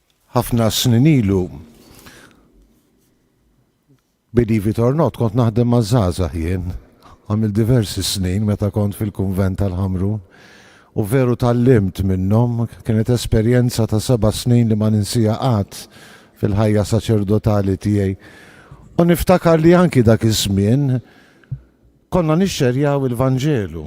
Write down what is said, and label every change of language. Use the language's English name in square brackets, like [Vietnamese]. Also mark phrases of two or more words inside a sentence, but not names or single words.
[Maltese] ħafna snin ilu, [English] believe it or not, [Maltese] kont naħdem ma' żgħażagħ jien, għamil diversi snin meta kont fil-kunvent tal-Ħamrun, u veru tallimt minnhom, kienet esperjenza ta' 7 snin li ma ninsija qatt fil-ħajja saċerdotali tiegħi. U niftakar li anki dak iż-żmien konna nixxerjaw il-Vanġelu.